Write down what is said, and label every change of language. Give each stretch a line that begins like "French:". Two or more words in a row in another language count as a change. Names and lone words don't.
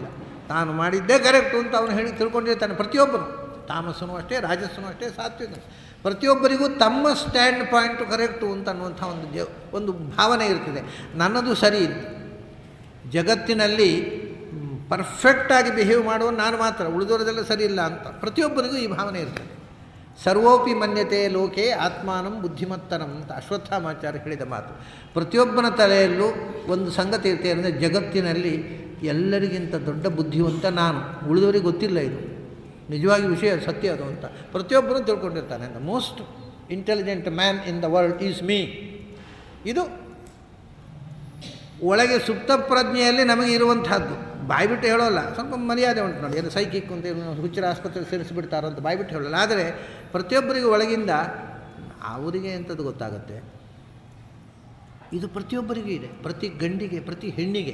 Kannada: ತಾನು ಮಾಡಿದ್ದೇ ಕರೆಕ್ಟು ಅಂತ ಅವನು ಹೇಳಿ ತಿಳ್ಕೊಂಡಿರ್ತಾನೆ. ಪ್ರತಿಯೊಬ್ಬನು, ತಾಮಸನೂ ಅಷ್ಟೇ, ರಾಜಸ್ಸನೂ ಅಷ್ಟೇ, ಸಾತ್ವಿಕನು, ಪ್ರತಿಯೊಬ್ಬರಿಗೂ ತಮ್ಮ
English: stand point
Kannada: ಕರೆಕ್ಟು ಅಂತ ಅನ್ನುವಂಥ ಒಂದು ಭಾವನೆ ಇರ್ತದೆ. ನನ್ನದು ಸರಿ, ಜಗತ್ತಿನಲ್ಲಿ ಪರ್ಫೆಕ್ಟಾಗಿ ಬಿಹೇವ್ ಮಾಡುವ ನಾನು ಮಾತ್ರ, ಉಳಿದವರದೆಲ್ಲ ಸರಿ ಇಲ್ಲ ಅಂತ ಪ್ರತಿಯೊಬ್ಬರಿಗೂ ಈ ಭಾವನೆ ಇರ್ತದೆ.
Sanskrit: ಸರ್ವೋಪಿ ಮನ್ಯತೆ ಲೋಕೆ ಆತ್ಮಾನಂ ಬುದ್ಧಿಮತ್ತನಂ
Kannada: ಅಂತ ಅಶ್ವತ್ಥಾಮಾಚಾರ್ಯ ಹೇಳಿದ ಮಾತು. ಪ್ರತಿಯೊಬ್ಬನ ತಲೆಯಲ್ಲೂ ಒಂದು ಸಂಗತಿ ಇರ್ತದೆ ಅಂದರೆ ಜಗತ್ತಿನಲ್ಲಿ ಎಲ್ಲರಿಗಿಂತ ದೊಡ್ಡ ಬುದ್ಧಿವಂತ ನಾನು, ಉಳಿದವರಿಗೆ ಗೊತ್ತಿಲ್ಲ. ಇದು ನಿಜವಾಗಿ ವಿಷಯ, ಸತ್ಯ ಅದು ಅಂತ ಪ್ರತಿಯೊಬ್ಬರೂ ತಿಳ್ಕೊಂಡಿರ್ತಾನೆ.
English: the most intelligent man in the world is me.
Kannada: ಇದು ಒಳಗೆ ಸುಪ್ತ ಪ್ರಜ್ಞೆಯಲ್ಲಿ ನಮಗೆ ಇರುವಂತಹದ್ದು. ಬಾಯ್ಬಿಟ್ಟು ಹೇಳೋಲ್ಲ, ಸ್ವಲ್ಪ ಮರ್ಯಾದೆ ಉಂಟು ನೋಡಿ. ಏನು ಸೈಕಿಕ್ ಅಂತ ಹುಚ್ಚರ ಆಸ್ಪತ್ರೆಗೆ ಸೇರಿಸಿಬಿಡ್ತಾರೋ ಅಂತ ಬಾಯ್ಬಿಟ್ಟು ಹೇಳೋಲ್ಲ. ಆದರೆ ಪ್ರತಿಯೊಬ್ಬರಿಗೂ ಒಳಗಿಂದ ಅವರಿಗೆ ಎಂಥದ್ದು ಗೊತ್ತಾಗುತ್ತೆ. ಇದು ಪ್ರತಿಯೊಬ್ಬರಿಗೂ ಇದೆ, ಪ್ರತಿ ಗಂಡಿಗೆ, ಪ್ರತಿ ಹೆಣ್ಣಿಗೆ.